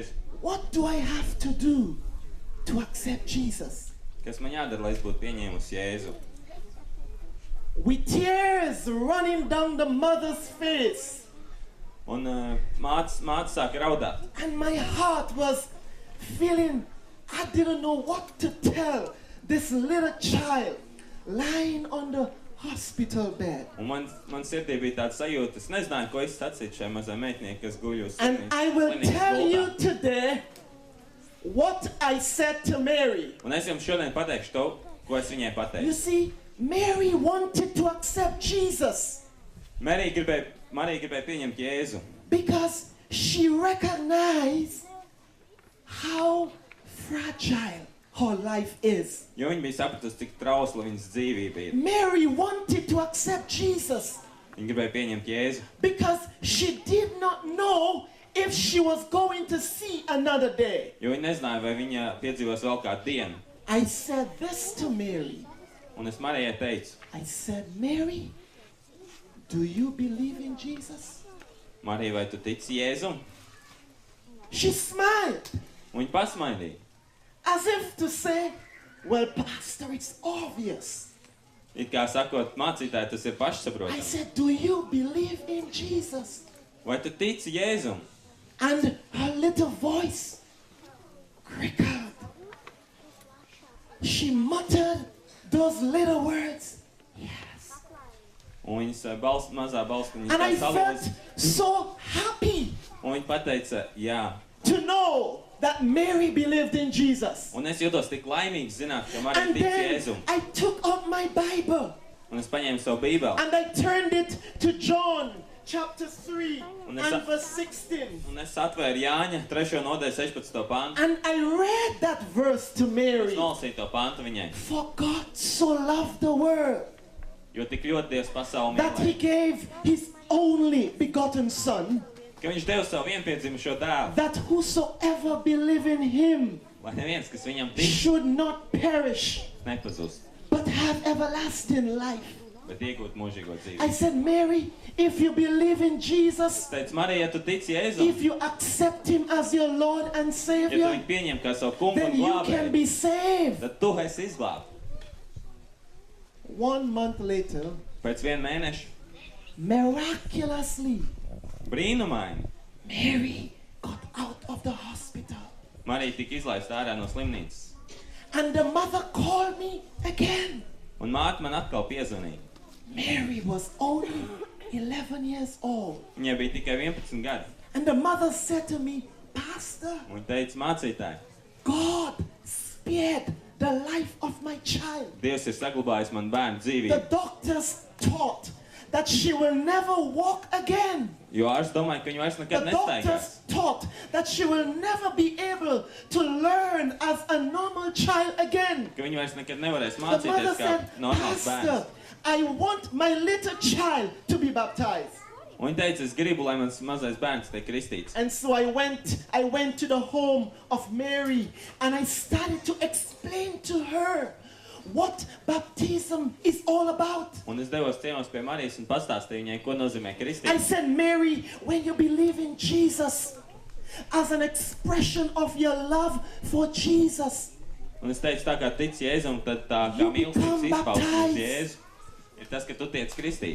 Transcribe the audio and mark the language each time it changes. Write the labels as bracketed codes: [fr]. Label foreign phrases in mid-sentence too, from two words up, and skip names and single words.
[en] What do I have to do to accept Jesus? [lv] Kas man jādara, lai es būtu pieņēmis Jēzu? [en] With tears running down the mother's face. [lv] Un māte sāka raudāt. [en] And my heart was feeling, I didn't know what to tell this little child lying on the hospital bed. [lv] Un man sirdī bija tāds sajūta, es nezināju, ko es sacītu šai mazai meitnei, kas guļ uz [en] And I will [lv] slimnīcas [en] tell you [lv] gultā. [en] today what I said to Mary. [lv] Un es jums šodien pateikšu to, ko es viņai [en] You [lv] pateicu. [en] see, Mary wanted to accept Jesus [lv] Marija gribēja pieņemt Jēzu, [en] because she recognized how fragile her life is. [lv] jo viņa bija sapratusi, cik trausla viņas dzīvība ir. [en] Mary wanted to accept Jesus [lv] Viņa gribēja pieņemt Jēzu, [en] because she did not know if she was going to see another day. [lv] jo viņa nezināja, vai viņa piedzīvos vēl kādu dienu. [en] I said this to Mary. [lv] Un es Marijai teicu, [en] I said, Mary, do you believe in Jesus? [lv] Marija, vai tu tici Jēzum? [en] She smiled [lv] Un viņa pasmaidīja. [en] as if to say, well, Pastor, it's obvious. [lv] It kā sakot, mācītāji, tas ir [en] I [lv] pašsaprotami. [en] said, do you believe in Jesus? [lv] Vai tu tici Jēzum? [en] And her little voice crackled. She muttered those little words, yes. [lv] Un viņas mazā balstiņa [en] And I [lv] tā [en] felt [lv] salūza. [en] so happy [lv] Un viņa pateica, jā. [en] to know that Mary believed in Jesus. [lv] Un es jūtos tik laimīgs zināt, ka Marija [en] And [lv] tic [en] then [lv] Jēzum. [en] I took up my Bible [lv] Un es paņēmu savu bībeli. [en] and I turned it to John chapter 3 [lv] Un [en] and verse 16. [lv] Un es atvēru Jāņa 3. nodaļu 16. pantu. [en] And I read that verse to [lv] Es [en] Mary. [lv] nolasīju to pantu viņai. [en] For God so loved the world [lv] Jo tik ļoti Dievs pasauli [en] that he [lv] mīlēja, [en] gave his only begotten Son, [lv] ka viņš deva savu vienpiedzimušo dēlu, [en] that whosoever believe in him [lv] lai neviens, kas viņam tic, [en] should not perish, [lv] nepazust, [en] but have everlasting life. [lv] bet iegūt mūžīgo [en] I [lv] dzīvi. [en] said, Mary, if you believe in Jesus, [lv] Es teicu, Marija, ja tu tici Jēzum, [en] if you accept him as your Lord and [lv] ja tu [en] Savior, [lv] viņu pieņem kā savu kungu [en] then [lv] un [en] you can be [lv] glābēju, [en] saved. [lv] tad tu esi izglābts. [en] 1 month later, [lv] Pēc 1 mēneša [en] miraculously, [lv] brīnumaini [en] Mary got out of the hospital. [lv] Marija tika izlaista ārā no slimnīcas. [en] And the mother called me again. [lv] Un māte man atkal piezvanīja. [en] Mary was only 11 years old. [lv] Viņai bija tikai 11 gadi. [en] And the mother said to me, Pastor, [lv] Un viņa teica, mācītāji, [en] God spared the life of my child. [lv] Dievs ir saglabājis man bērnu [en] The [lv] dzīvību. [en] doctors thought that she will never walk again. [lv] Jo ārsts domāja, ka viņu vairs [en] The [lv] nekad nestaigās. [en] doctors thought that she will never be able to learn as a normal child again. [lv] Ka viņu vairs nekad nevarēs [en] The mother [lv] mācīties kā [en] said, [lv] normāls [en] Pastor, [lv] bērns. [en] I want my little child to be baptized. [lv] Un viņa teica, es gribu, lai mans mazais bērns tiek kristīts. [en] And so I went to the home of Mary and I started to explain to her what baptism is all about. [lv] Un es devos ciemos pie Marijas un pastāstīju viņai, ko nozīmē [en] I [lv] kristīt. [en] said, Mary, when you believe in Jesus as an expression of your love for Jesus, [lv] Un es teicu, tā kā tic Jēzum, tad tā kā [en] You [lv] mīlestības [en] become [lv] izpausmes [en] baptized. [lv] Jēzu ir tas, ka tu tiec kristīt.